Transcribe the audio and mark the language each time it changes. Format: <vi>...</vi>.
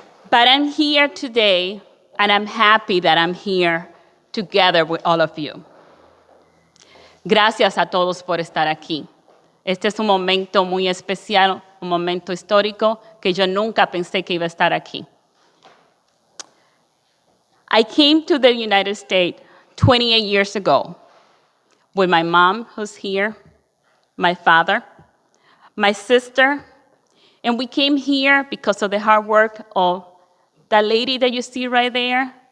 <en>But I'm here today, and I'm happy that I'm here together with all of you.</en> <es>Gracias a todos por estar aquí. Este es un momento muy especial, un momento histórico que yo nunca pensé que iba a estar aquí.</es> <en>I came to the United States 28 years ago with my mom, who's here, my father, my sister, and we came here because of the hard work of that lady that you see right there.</en>